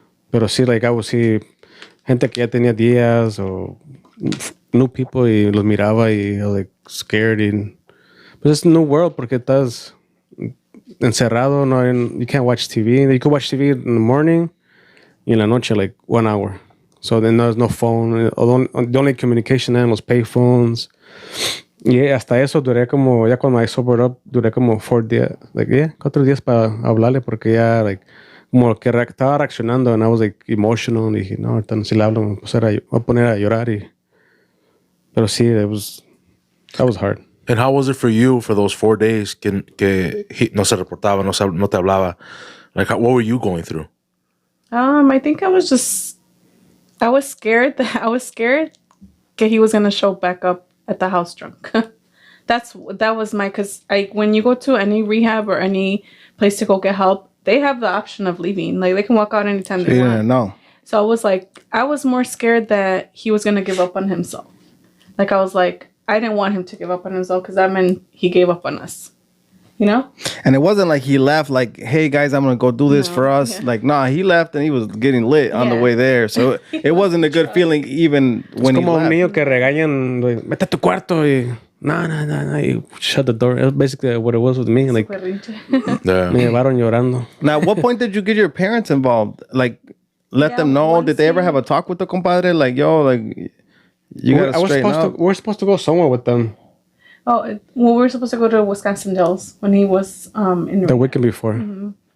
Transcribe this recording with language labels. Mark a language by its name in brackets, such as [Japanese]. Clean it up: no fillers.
[Spanish] Pero sí, like, [English] I would see [Spanish] gente que ya tenía días o [English] new people [Spanish] y los miraba y [English] I was, like, scared. But it's a new world [Spanish] porque estás encerrado, no, [English] you can't watch TV. You can watch TV in the morning [Spanish] y en la noche, [English] like, 1 hour. So then there's no phone. The only communication then was payphones. [Spanish] Y hasta eso duré como, ya cuando [English] I sobered up, [Spanish] duré como 4 días, like, 4 días para hablarle porque ya, like, como que estaba reaccionando [English] and I was, like, emotional. [Spanish] Y dije, no, ahorita no, si le hablo me voy a poner a llorar. Pero sí, [English] that was hard. And how was it for you for those 4 days [Spanish] que he no se reportaba, no te hablaba? [English] Like, what were you going through? I think I was scared that he was gonna show back up at the house drunk. That was because when you go to any rehab or any place to go get help, they have the option of leaving. Like, they can walk out anytime they want. No. So I was more scared that he was gonna give up on himself. Like, I was like, I didn't want him to give up on himself because that meant he gave up on us. You know? And it wasn't like he left like, hey guys, I'm gonna go do this for us. Yeah. Like, nah, he left and he was getting lit on the way there. So it wasn't a good feeling even when he left. [Spanish] Es como un niño que regañan, vete a tu cuarto y no, [English] you shut the door. That's basically what it was with me. [Spanish] Like, me llevaron llorando. [English] Now, at what point did you get your parents involved? Like, let them know? Did they ever have a talk with the compadre? Like, yo, like, you gotta straighten up. We're supposed to go somewhere with them. Oh, well, we were supposed to go to Wisconsin Dells when he was in the weekend before. Mm-hmm.